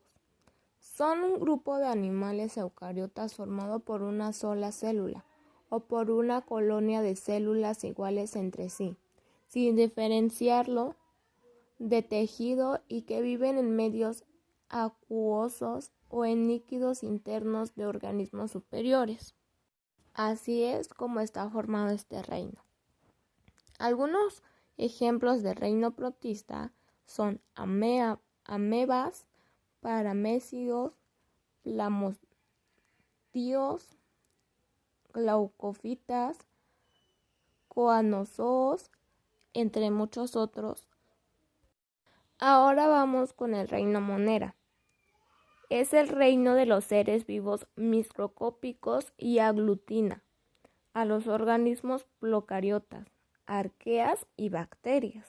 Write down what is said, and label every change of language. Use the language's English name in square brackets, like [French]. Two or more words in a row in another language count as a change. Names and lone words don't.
[Spanish] Son un grupo de animales eucariotas formado por una sola célula o por una colonia de células iguales entre sí, sin diferenciarlo de tejido y que viven en medios acuosos o en líquidos internos de organismos superiores. Así es como está formado este reino. Algunos ejemplos de reino protista son amebas, paramécidos, plasmodios, glaucofitas, coanozoos, entre muchos otros. Ahora vamos con el reino monera. Es el reino de los seres vivos microscópicos y aglutina a los organismos procariotas, arqueas y bacterias.